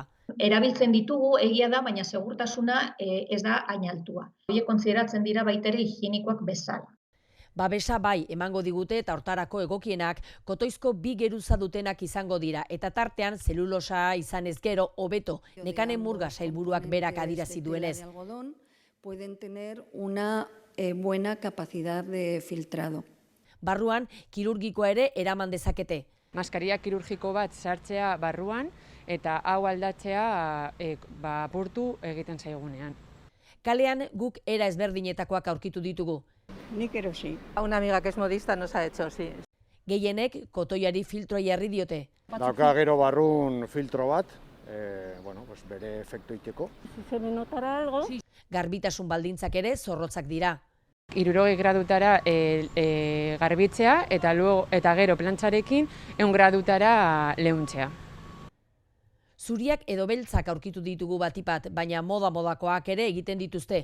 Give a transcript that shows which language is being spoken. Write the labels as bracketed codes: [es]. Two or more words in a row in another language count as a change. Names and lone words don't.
[eu] Erabiltzen ditugu, egia da, baina segurtasuna ez da hain altua. Horiek kontsideratzen dira baita ere higienikoak bezala. Babesa bai emango digute eta hortarako egokienak kotoizko 2 geruza dutenak izango dira eta tartean zelulosa izanez gero hobeto. Nekane Murga sailburuak berak adierazi duenez. [es] Pueden tener una buena capacidad de filtrado. [eu] Barruan kirurgikoa ere eraman dezakete. Maskaria kirurgiko bat sartzea barruan eta hau aldatzea apurtu egiten zaigunean. Kalean guk era ezberdinetakoak aurkitu ditugu. Nik erosi. [es] Una amiga que es modista nos ha hecho, sí. [eu] Gehienek kotoiari filtroa jarri diote. Dauka gero barrun filtro bat, bere efektu iteko. [es] Se me notará algo. [eu] Garbitasun baldintzak ere zorrotzak dira. 60 gradutara garbitzea eta gero plantxarekin 100 gradutara leuntzea. Zuriak edo beltzak aurkitu ditugu batipat, baina modakoak ere egiten dituzte.